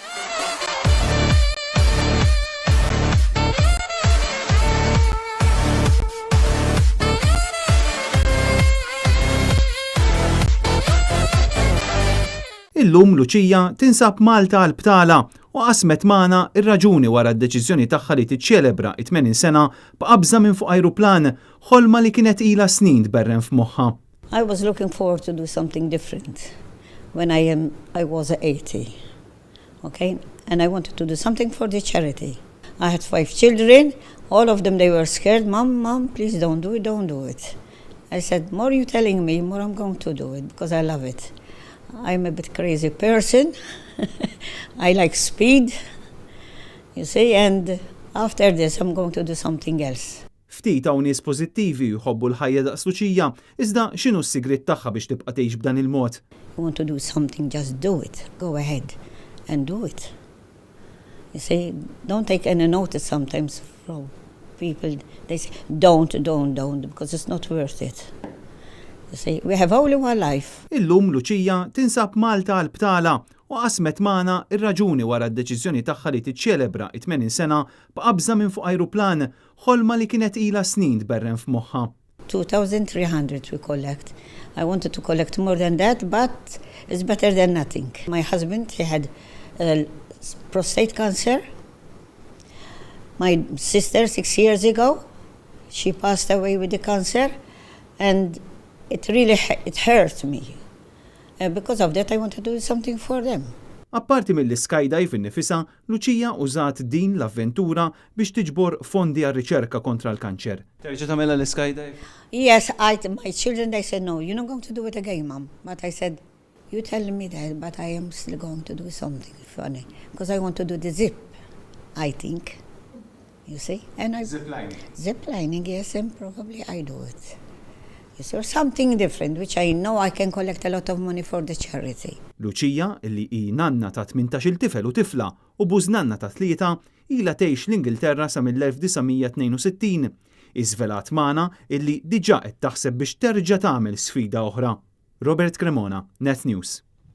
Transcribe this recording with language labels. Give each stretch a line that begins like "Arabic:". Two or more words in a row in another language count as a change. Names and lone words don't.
Maltese: Illum Lucia tinsab Malta għall-btala u qasmet magħna ir-raġuni wara d-deċiżjoni tagħha li tiċċelebra 80 sena b'qabża minn fuq ajruplan, ħolma li kienet ilha snin tberren f'moħħha.
English: I was looking forward to do something different when I was 80, okay? And I wanted to do something for the charity. I had 5 children, all of them they were scared, Mom, please don't do it. I said, more you telling me, more I'm going to do it because I love it. I'm a bit crazy person. I like speed, you see, and after this I'm going to do something else.
Maltese: Ftit hawn nies pożittivi jħobbu l-ħajja daqs Lucia, iżda x'inhu s-sigriet tagħha biex tibqa' tgħix b'dan il-mod?
English: You want to do something, just do it. Go ahead and do it. You see, don't take any notice sometimes from people. They say, don't, because it's not worth it. You see, we have only one life.
Maltese: Illum Lucia tinsab Malta għall-btala u qasmet magħna ir-raġuni wara d-deċiżjoni tagħha li tiċċelebra 80 sena b'qabża minn fuq ajruplan, ħolma li kienet ilha snin tberren f'moħħha.
English: 2,300 we collect. I wanted to collect more than that, but it's better than nothing. My husband, he had prostate cancer. My sister, 6 years ago, she passed away with the cancer, and it really hurt me. Because of that, I want to do something for them.
Maltese: Apparti mill-skydiving innifisha, Lucia użat din l-avventura biex tiġbor fondi għar-riċerka kontra l-kanċer. Terġa' tagħmilha l-skydive?
English: Yes, my children, they said, no, you're not going to do it again, Mom. But I said, you tell me that, but I am still going to do something funny. Because I want to do the zip, I think. You see? And Zip lining? Zip lining, yes, and probably I do it. Yes, or something different, which I know I can collect a lot of money for the charity.
Maltese: Lucia, illi hi nanna ta' 18 tifel u tifla u bużnanna ta' 3, ilha tgħix l-Ingilterra sa mill-1962. Iżvelat magħna illi diġà qed taħseb biex terġa' tagħmel sfida oħra. Robert Cremona, Net News.